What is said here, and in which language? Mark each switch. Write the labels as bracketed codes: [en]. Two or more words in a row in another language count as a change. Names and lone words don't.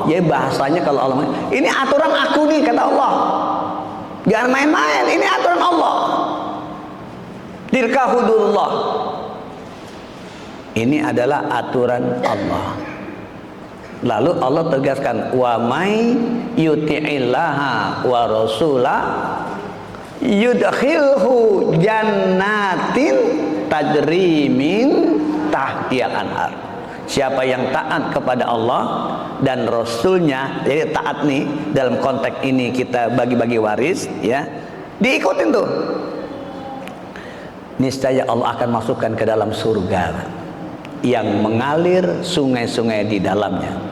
[id] Ya bahasanya kalau Allah, ini aturan aku nih kata Allah. Jangan main-main, ini aturan Allah. [ar] تلك حدود الله. [id] Ini adalah aturan Allah. Lalu Allah tegaskan, [ar] ومن يطع الله ورسوله يدخله جنات تجري من تحتها الأنهار. [id] Siapa yang taat kepada Allah dan Rasulnya, jadi taat nih dalam konteks ini kita bagi-bagi waris, ya, diikutin tuh. Niscaya Allah akan masukkan ke dalam surga yang mengalir sungai-sungai di dalamnya.